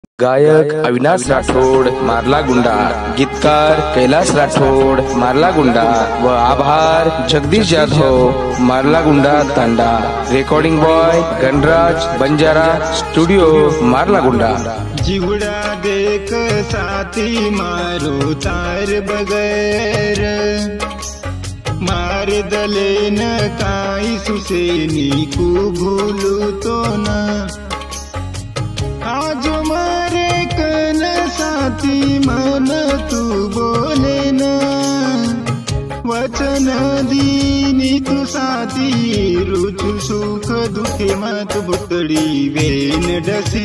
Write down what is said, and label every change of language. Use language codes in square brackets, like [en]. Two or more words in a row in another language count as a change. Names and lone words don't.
[mr] गायक अविनाश राठोड मारला गुंडा, गीतकार कैलाश राठोड मारला गुंडा व आभार जगदीश जाधव मारला गुंडा तांडा। [en] recording boy [mr] गणराज बंजारा स्टुडिओ मारला गुंडा। [lmn] जीवड़ा देख साथी मारो तार बगैर, मार दले न काई सुसेनी को भूलू तो न। आज मारे कन साथी मन तू बोले न, वचन दीनी तू साथी रुचु सुख दुखे मत बुतड़ी वेन डसी।